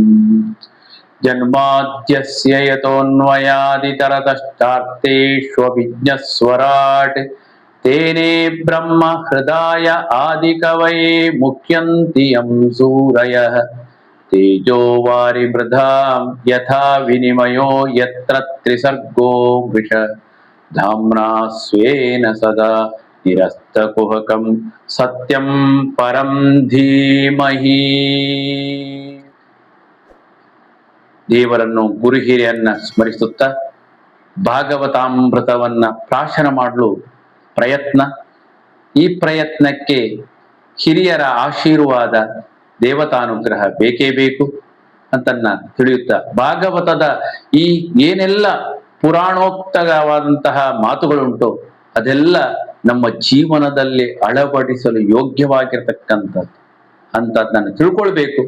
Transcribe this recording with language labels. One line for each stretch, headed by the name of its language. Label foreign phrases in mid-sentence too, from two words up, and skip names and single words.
Sanskrit: जन्माद्यस्य यतोऽन्वयादितरतश्चार्तेष्वभिज्ञस्वराट् तेने ब्रह्म हृदाय आदिकवये मुह्यन्ति यं सूरयः। तेजो वारिमृधां यथा विनिमयो यत्र त्रिसर्गो वृषः धाम्ना स्वेन सदा निरस्तकुहकं सत्यं परं धीमहि।
Kannada: ದೇವರನ್ನು ಗುರು ಹಿರಿಯನ್ನ ಸ್ಮರಿಸುತ್ತಾ ಭಾಗವತಾಮೃತವನ್ನ ಪ್ರಾಶನ ಮಾಡಲು ಪ್ರಯತ್ನ. ಈ ಪ್ರಯತ್ನಕ್ಕೆ ಹಿರಿಯರ ಆಶೀರ್ವಾದ, ದೇವತಾನುಗ್ರಹ ಬೇಕೇ ಬೇಕು ಅಂತನ್ನ ತಿಳಿಯುತ್ತಾ, ಭಾಗವತದ ಈ ಏನೆಲ್ಲ ಪುರಾಣೋಕ್ತವಾದಂತಹ ಮಾತುಗಳುಂಟು ಅದೆಲ್ಲ ನಮ್ಮ ಜೀವನದಲ್ಲಿ ಅಳವಡಿಸಲು ಯೋಗ್ಯವಾಗಿರ್ತಕ್ಕಂಥದ್ದು ಅಂತದನ್ನ ತಿಳ್ಕೊಳ್ಬೇಕು.